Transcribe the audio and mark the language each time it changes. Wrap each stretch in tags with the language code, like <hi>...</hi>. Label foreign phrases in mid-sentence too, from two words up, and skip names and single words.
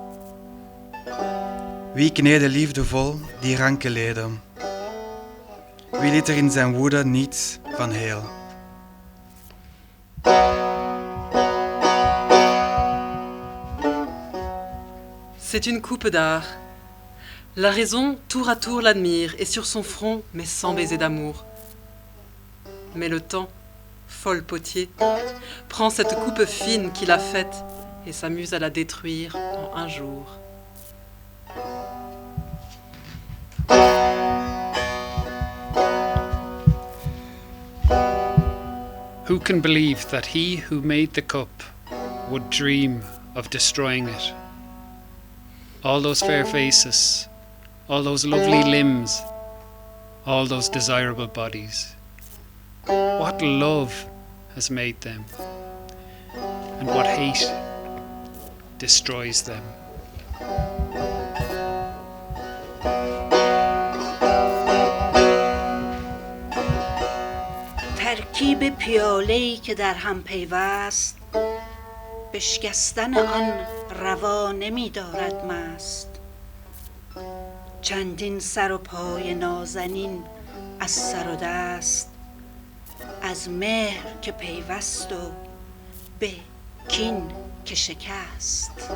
<nl>Wie kneedde liefdevol die ranke leden? Wie liet er in zijn woede niets van heel?</nl> <fr>C'est une coupe d'art. La raison, tour à tour, l'admire, et sur son front, mais sans baiser d'amour. Mais le temps, folle potier, prend cette coupe fine qu'il a faite et s'amuse à la détruire en un jour.</fr> <en>Who can believe that he who made the cup would dream of destroying it? All those fair faces, all those lovely limbs, all those desirable bodies. What love has made them, and what hate destroys them.</en> <fa>ترکیب پیاله‌ای که در هم پیوست بشکستن آن روا نمی دارد مست چندین سر و پای نازنین از سر و دست از مهر که پیوست و به کین که شکست</fa>